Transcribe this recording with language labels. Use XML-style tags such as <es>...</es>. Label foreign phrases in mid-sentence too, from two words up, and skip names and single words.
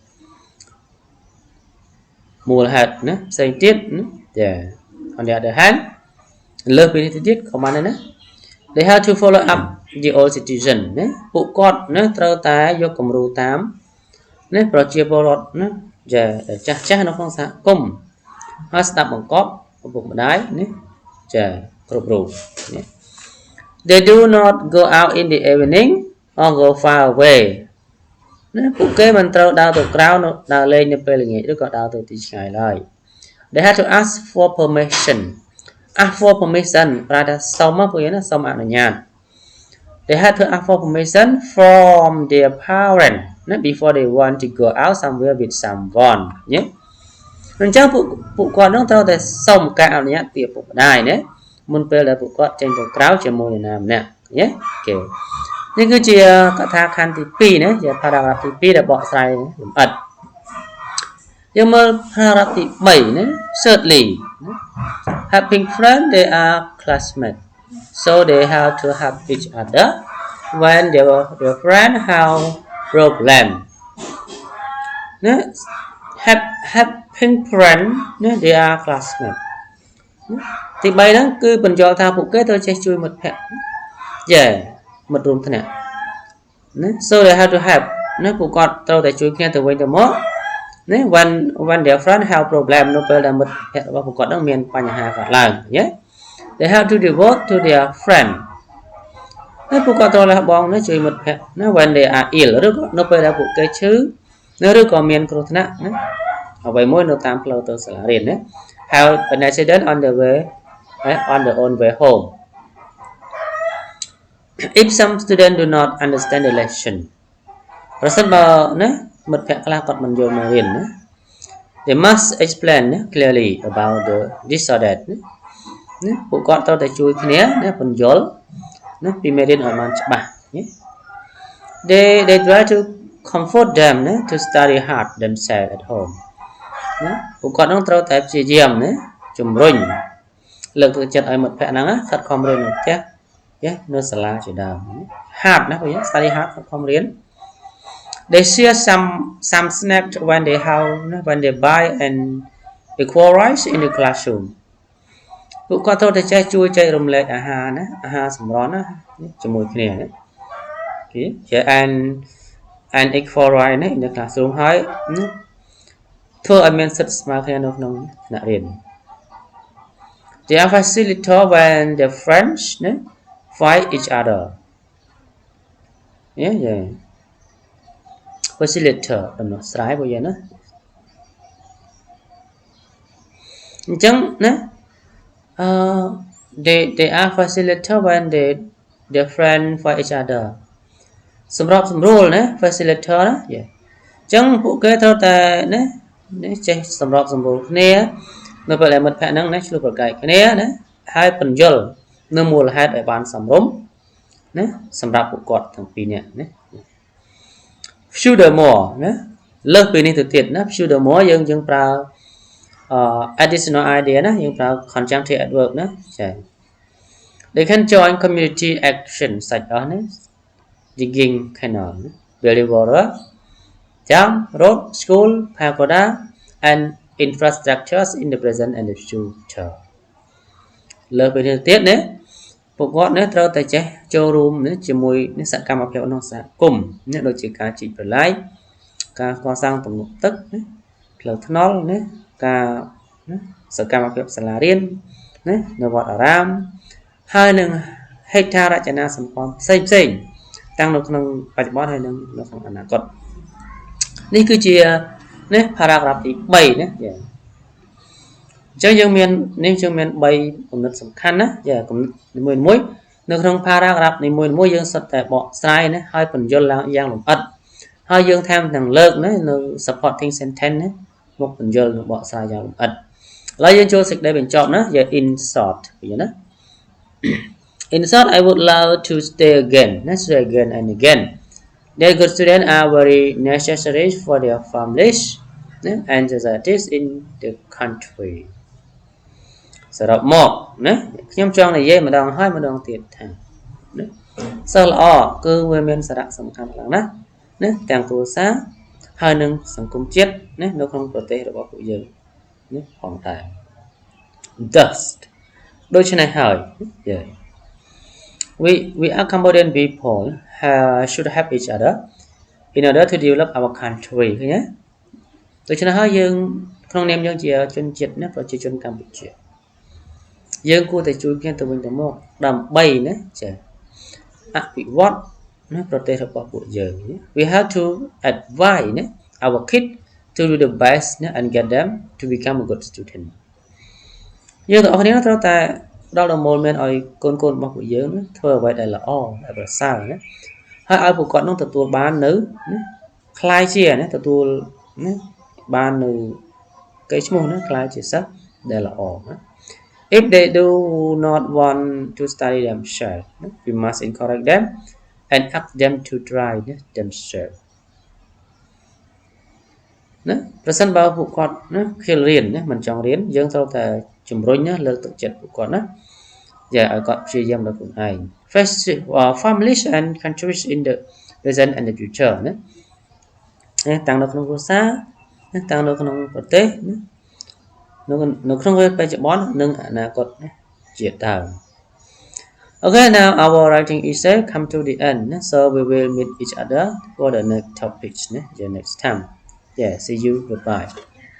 <km>មូលហេតុណាផ្សេងទៀតណាចា</km> <en>on the other hand</en> <km>លើសពីនេះទៅទៀតក៏បានដែរណា</km> <en>they have to follow up the old citizen</en> <km>ណាពួកគាត់ណាត្រូវតែយកគំរូតាមណាប្រជាពលរដ្ឋណាចាចាស់នៅក្នុងសហគមន៍ហើយស្ដាប់បង្គាប់ឪពុកម្ដាយណាចាគ្រប់រូបណា</km> <en>they do not go out in the evening or go far away</en> <km>ណាពួកគេមិនត្រូវ ដើរទៅក្រៅដើរលេងនៅពេលល្ងាចឬក៏ដើរទៅទីឆ្ងាយឡើយ</km> <en>they have to ask for permission</en> <km>ប្រែថាសុំមកពួកយើងណាសុំអនុញ្ញាត</km> <en>they have to ask for permission from their parent</en> <km>ណា</km> <en>before they want to go out somewhere with someone</en> <km>ញ៉េអញ្ចឹងពួកគាត់នឹង ត្រូវតែសុំការអនុញ្ញាតពីឪពុកម្ដាយណាមុនពេលដែលពួកគាត់ចេញទៅក្រៅជាមួយនរណាម្នាក់ញ៉េអូខេនេះគឺជាកថាខណ្ឌទី2ណាជា paragraph ទី2ដែលបកស្រាយលម្អិតយើងមើល paragraph ទី3ណា thirdly</km> <en>having friends they are classmates so they have to help each other when their friend have problem ណា having friends ណា they are classmates</en> <km>ទី3ហ្នឹងគឺបញ្យល់ថាពួកគេ ត្រូវចេះជួយមិត្តភក្តិយ៉ាមិត្តរួមថ្នាក់ណា</km> <en>so they have to help</en> <km>ណាពួកគាត់ត្រូវតែជួយគ្នាទៅវិញ ទៅមកណា</km> <en>when their friend have problem</en> <km>នៅពេលដែលមិត្តភក្តិរបស់ពួកគាត់ហ្នឹងមានបញ្ហាកើតឡើងញ៉េ</km> <en>they have to devote to their friend</en> <km>ណាពួកគាត់ត្រូវលះបង់ណាជួយមិត្តភក្តិណា</km> <en>when they are ill</en> <km>ឬក៏នៅពេលដែលពួកគេឈឺណាឬក៏មានគ្រោះថ្នាក់ណាអ្វីមួយនៅតាមផ្លូវទៅសាលារៀនណា</km> <en>have an accident on their own way home if some students do not understand the lesson</en> <km>ប្រសិនបើណាមិត្តភក្តិខ្លះគាត់មិនយល់មេរៀនណា</km> <en>they must explain clearly about this or that</en> <km>ណាពួកគាត់ត្រូវតែជួយគ្នាណាពន្យល់ណា ពីមេរៀនឲ្យបានច្បាស់ណា</km> <en>they try to comfort them</en> <km>ណា</km> <en>to study hard themselves at home</en> <km>ណាពួកគាត់នឹងត្រូវតែព្យាយាមណាជំ រុញលើកទឹកចិត្តឲ្យមិត្តភក្តិហ្នឹងណាខិតខំរៀននៅផ្ទះនៅសាលាជាដើម hard ណាពួកយើង study hard ខិតខំរៀន</km> <en>they share some snacks when they buy and equal rice in the classroom</en> <km>ពួកគាត់ត្រូវតែចេះជួយចែករំលែកអាហារណាអាហារសម្រន់ណាជាមួយគ្នាណាអូខេជា</km> <en>and equal rice</en> <km>ណា</km> <en>in the classroom</en> <km>ហើយធ្វើឲ្យមានសិទ្ធិស្មើគ្នានៅក្នុងថ្នាក់រៀន</km> <en>they are facilitator when their friends fight each other yeah facilitator</en> <km>ដំណោះស្រាយពួកយើងណាអញ្ចឹងណា</km> <en>they are facilitator when their friend fight each other</en> <km>សម្របសម្រួលណា facilitator ណាអញ្ចឹងពួកគេត្រូវតែណាចេះសម្រប សម្រួលគ្នានៅពេលដែលមិត្តភក្តិហ្នឹងណាឆ្លោះប្រកែកគ្នាណាហើយបញ្យល់នៅមូលហេតុឲ្យបានសមរម្យណាសម្រាប់ពួកគាត់ទាំងពីរ នាក់ណា furthermore ណាលើសពីនេះទៅទៀតណា furthermore យើងប្រើ</km> <en>additional idea</en> <km>ណាយើងប្រើ</km> <en>conjunctive adverb</en> <km>ណាចា they</km> <en>can join community action such as digging canal building water dam road school pagoda and infrastructures in the present and the future</en> <km>លើសពីនេះទៀតណាពួកគាត់ណាត្រូវតែចេះចូលរួមណាជាមួយនឹងសកម្មភាពក្នុងសហគមន៍ណាដូចជាការជីកប្រឡាយការកសាងទំនប់ទឹកណាផ្លូវថ្នល់ណាការសកម្មភាពសាលារៀនណានៅវត្តអារាម ហើយនឹងហេដ្ឋារចនាសម្ព័ន្ធផ្សេងតាំងនៅក្នុងបច្ចុប្បន្នហើយនឹងនៅក្នុងអនាគតនេះគឺជាណា paragraph ទី3ណាចាអញ្ចឹងយើងមាននេះយើងមាន3គំនិតសំខាន់ណាចាគំនិតមួយនៅក្នុង paragraph នីមួយយើងសុទ្ធតែបកស្រាយណាហើយបញ្យល់ឡើងយ៉ាងលម្អិតហើយយើងថែមទាំងលើកណានៅ</km> <en>supporting sentence</en> <km>ណាមកបញ្យល់និងបកស្រាយយ៉ាងលម្អិតឥឡូវយើងចូលសេចក្តីបញ្ចប់ណាយក</km> <en>in short</en> <km>ឃើញណា</km> <en>in short I would love to stay again and again their good students are very necessary for their families and societies in the country</en> <km>សរុបមកណាខ្ញុំចង់និយាយម្ដងហើយម្ដងទៀតថាណាសិស្សល្អគឺវាមានសារៈសំខាន់ខ្លាំងណាស់ណាទាំងគ្រួសារហើយនឹងស ង្គមជាតិណានៅក្នុងប្រទេសរបស់ពួកយើងណាផងដែរ thus ដូច្នេះហើយយេ</km> <en>we are Cambodian people should help each other in order to develop our country</en> <km>ឃើញទេដូច្នេះ ហើយយើងក្នុងនាមយើងជាជនជាតិណាប្រជាជនកម្ពុជាយើងគួរតែជួយគ្នាទៅវិញទៅមកដើម្បីណាចាអភិវឌ្ឍណាប្រទេស</km> <en>របស់ពួកយើង we have to advise ណា our kids to do the best ណា and get them to become a</en> <km>good student យើងទាំងអស់គ្នាត្រូវតែផ្ដល់ដំណោមានឲ្យកូនរបស់ពួកយើងណាធ្វើអ្វីដែលល្អដែលប្រសើរណាហើយឲ្យពួកគាត់នឹងទទួលបាននៅណាខ្លាយជាណាទទួលណាបាននៅកេរ្តិ៍ឈ្មោះណាខ្លាយជាសិស្សដែលល្អណា</km> <en>if they do not want to study themselves we must encourage them and ask them to try themselves</en> <km>ណាប្រសិនបើពួកគាត់ណាខិលរៀនណាមិនចង់រៀនយើងត្រូវតែជំរុញណាលើកទឹកចិត្តពួកគាត់ណាយ៉ាឲ្យគាត់ព្យាយាមដល់ខ្លួនឯង</km> <en>families and countries in the present and the future</en> <km>ណាតាំងនៅក្នុងគ្រួសារណាតាំងនៅក្នុងប្រទេសណានៅក្នុងពេលបច្ចុប្បន្ននិងអនាគតជាដើម</km> <en>Okay, now our writing essay come to the end. So we will meet each other for the next topics next time. Yeah, see you. Goodbye.</en>